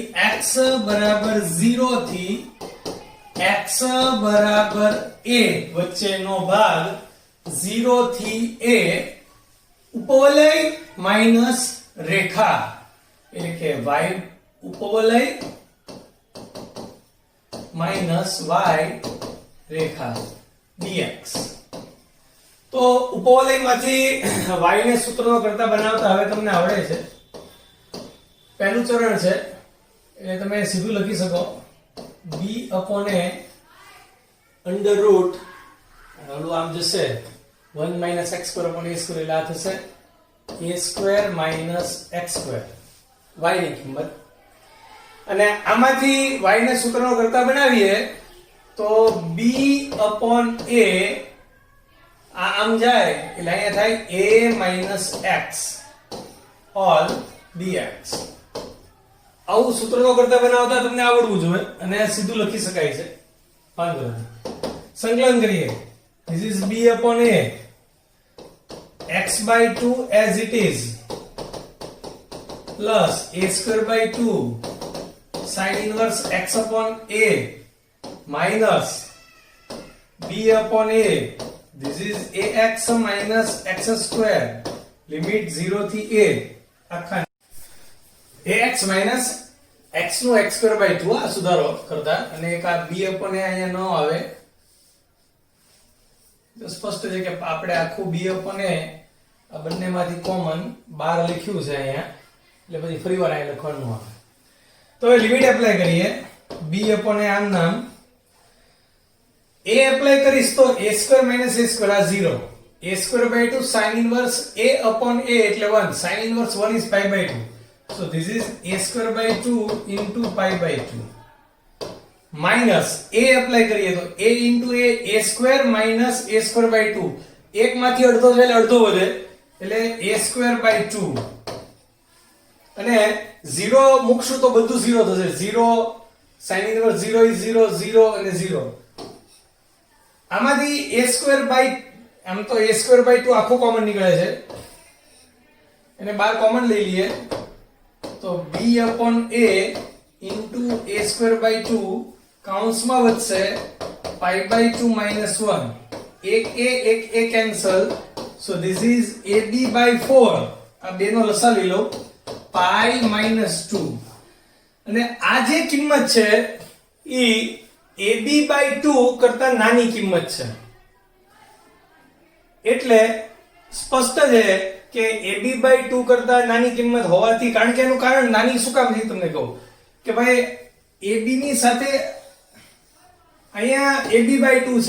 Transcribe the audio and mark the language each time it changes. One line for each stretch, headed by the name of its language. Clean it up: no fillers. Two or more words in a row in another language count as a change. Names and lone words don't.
Gujarati: x બરાબર 0 થી x બરાબર a વચ્ચેનો ભાગ 0 થી a ઉપવલય માઈનસ રેખા એટલે કે y ઉપવલય માઈનસ y રેખા dx. તો ઉપવલયમાંથી y ને સૂત્રનો કરતા બનાવતા હવે તમને આવડે છે. પહેલું ચરણ છે એટલે તમે સીધું લખી શકો
English: b upon a under root
Gujarati: ઓલું આમ જશે
English: 1 minus x square upon a square
Gujarati: એટલે આ થશે
English: a square minus x square
Gujarati: y ની કિંમત. અને આમાંથી y ને સૂત્રનો કરતા બનાવીએ તો
English: b upon a
Gujarati: આમ જાય એટલે અહીંયા થાય
English: a minus x all dx.
Gujarati: આવું સૂત્રનો કરતા બનાવતા તમને આવડવું જોઈએ અને સીધું લખી શકાય છે. વાંધો નથી, સંકલન કરીએ.
English: this is b upon a x/2 as it is plus a square by 2 sin inverse x upon a minus b upon a this is ax minus x square limit 0 થી a આખા ax minus x નું x square by 2
Gujarati: આ સુધારો કરતા અને એક આ
English: b upon a
Gujarati: અહીંયા ન આવે તો સ્પષ્ટ છે કે આપણે આખું
English: b upon a
Gujarati: આ બંનેમાંથી કોમન બહાર લખ્યું છે અહીંયા એટલે પછી ફરીવાર અહીં લખવાનું આવે. તો હવે
English: limit apply
Gujarati: કરીએ.
English: b upon a
Gujarati: આમ નામ
English: a apply
Gujarati: કરીશ તો
English: a square minus a square આ 0 a square by 2 sin inverse a upon a એટલે 1 sin inverse 1 is pi by 2 so this is a square by 2 into pi by 2 minus a apply
Gujarati: કરીએ તો
English: a into a square minus a square by 2
Gujarati: એક માંથી અડધો જાય એટલે અડધો વધે એટલે a square by 2 અને 0 મૂકશું તો બધું 0 થશે.
English: 0 sin inverse 0 is 0 0 અને 0 આમાંથી a square by આમ તો a square by 2
Gujarati: આખું કોમન નીકળે છે એને બહાર કોમન લઈ લઈએ તો
English: b upon a into a square by 2 કૌંસમાં વધશે pi by 2 minus 1 એક a cancel so this is ab by 4
Gujarati: આ બેનો લસા લઈ લો
English: pi minus 2
Gujarati: અને આ જે કિંમત છે ઈ ab by 2 કરતા નાની કિંમત છે એટલે સ્પષ્ટ છે કે ab by 2 કરતા નાની કિંમત હોવાથી કારણ કે એનું કારણ નાની શું કામ છે તમને કહું કે ભાઈ ab ની સાથે અહીંયા ab by 2 છે.